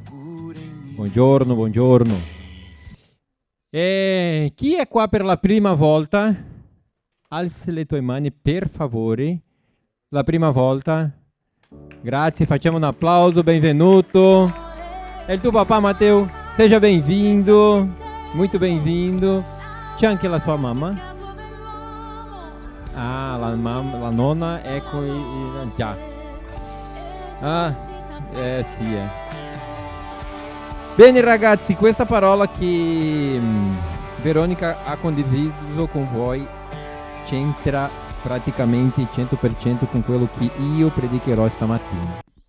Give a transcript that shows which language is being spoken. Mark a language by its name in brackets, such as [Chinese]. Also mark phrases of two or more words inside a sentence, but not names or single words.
[Italian] Buongiorno, buongiorno. E chi è qua per la prima volta? Alza le tue mani per favore. La prima volta. Grazie, facciamo un applauso, benvenuto. È il tuo papà Matteo? [Portuguese] Seja bem-vindo. Muito bem-vindo. [Italian] C'è anche la sua mamma? Ah, la nonna è con già. Ah, sì. Bene ragazzi, questa parola che Veronica ha condiviso con voi c'entra praticamente 100% con quello che io predicherò stamattina.